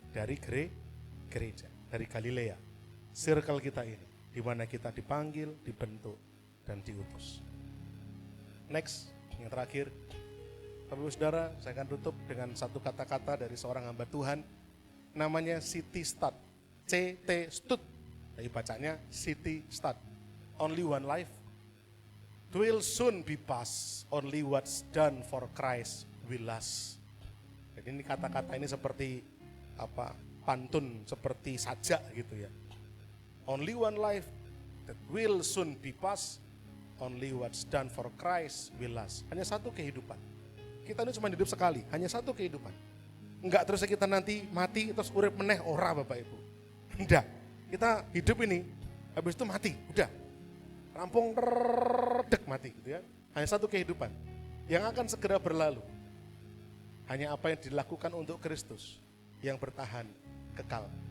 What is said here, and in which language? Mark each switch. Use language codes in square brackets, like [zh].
[id] Dari gereja, dari Galilea, circle kita ini, di mana kita dipanggil, dibentuk, dan diutus. Next, yang terakhir, Bapak Ibu Saudara, saya akan tutup dengan satu kata-kata dari seorang hamba Tuhan, namanya City Stud, CT Stud, jadi bacanya City Stud. [en] Only one life, will soon be past, only what's done for Christ will last. [id] Jadi ini kata-kata ini seperti apa? Pantun, seperti sajak gitu ya. [en] Only one life that will soon be past, only what's done for Christ will last. [id] Hanya satu kehidupan. Kita ini cuma hidup sekali, hanya satu kehidupan. Enggak terus kita nanti mati terus [jv] urip meneh ora [id] Bapak Ibu. Enggak. Kita hidup ini habis itu mati, udah. [jv] Rampung dek mati [id] gitu ya. Hanya satu kehidupan yang akan segera berlalu. Hanya apa yang dilakukan untuk Kristus yang bertahan kekal.